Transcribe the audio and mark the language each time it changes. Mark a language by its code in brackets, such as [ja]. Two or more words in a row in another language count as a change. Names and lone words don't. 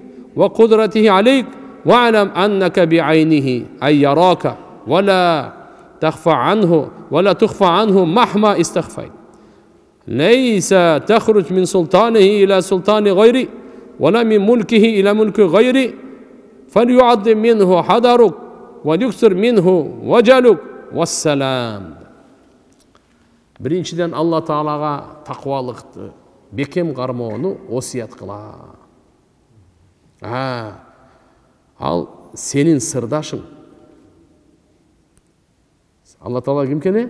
[ar] وقدرته عليك واعلم أنك بعينه أن يراك ولا تخفى عنه ولا تخفى عنه مهما استخفيت ليس تخرج من سلطانه إلى سلطان غيري ولا من ملكه إلى ملك غيري فليعظم منه حذرك وليكثر منه وجلك والسلام. [ky] Биринчиден Алла Таалага таквалыкты, бекем кармоону осият кыла. Ал сенин сырдашың. Алла Таала ким экен?